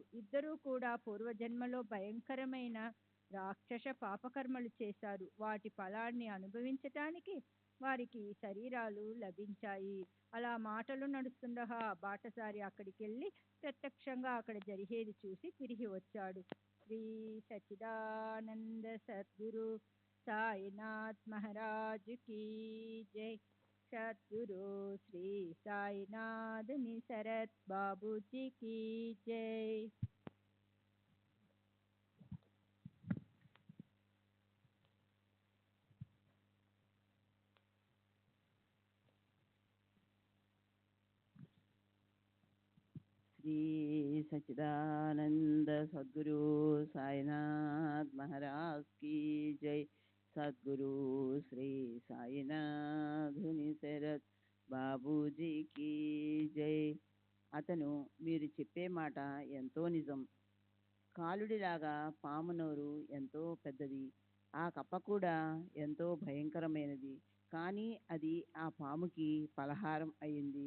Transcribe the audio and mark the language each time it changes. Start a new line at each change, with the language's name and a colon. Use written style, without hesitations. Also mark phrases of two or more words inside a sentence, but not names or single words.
Telugu: ఇద్దరూ కూడా పూర్వజన్మలో భయంకరమైన రాక్షస పాపకర్మలు చేశారు. వాటి ఫలాన్ని అనుభవించటానికి వారికి ఈ శరీరాలు లభించాయి. అలా మాటలు నడుస్తుండగా ఆ బాటసారి అక్కడికెళ్ళి ప్రత్యక్షంగా అక్కడ జరిగేది చూసి తిరిగి వచ్చాడు.
Hindi: श्री सच्चिदानंद सद्गुरु साईनाथ महाराज की जय। सद्गुरु श्री साईनाथ निसरत बाबू जी की जय। श्री सच्चिदानंद सद्गुरु साईनाथ महाराज की जय। सद्गुरु श्री साईनाथ निसरत బాబూజీ की జై।
Telugu: అతను మీరు చెప్పే మాట ఎంతో నిజం. కాలుడిలాగా పాము నోరు ఎంతో పెద్దది, ఆ కప్ప కూడా ఎంతో భయంకరమైనది. కానీ అది ఆ పాముకి పలహారం అయింది.